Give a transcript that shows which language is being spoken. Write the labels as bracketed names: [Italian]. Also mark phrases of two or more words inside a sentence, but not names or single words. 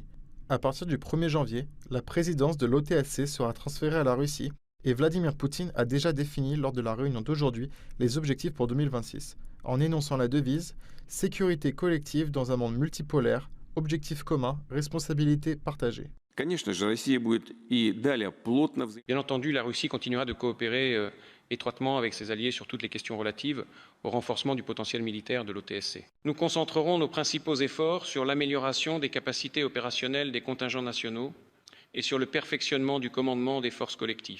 [French] À partir du 1er janvier, la présidence de l'OTSC sera transférée à la Russie et Vladimir Poutine a déjà défini lors de la réunion d'aujourd'hui les objectifs pour 2026, en énonçant la devise sécurité collective dans un monde multipolaire, objectifs communs, responsabilité partagée. [Russian] Конечно же, Россия будет и далее плотно [French] Bien entendu, la Russie continuera de coopérer étroitement avec ses alliés sur toutes les questions relatives au renforcement du potentiel militaire de l'OTSC. Nous concentrerons nos principaux efforts sur l'amélioration des capacités opérationnelles des contingents nationaux et sur le perfectionnement du commandement des forces collectives.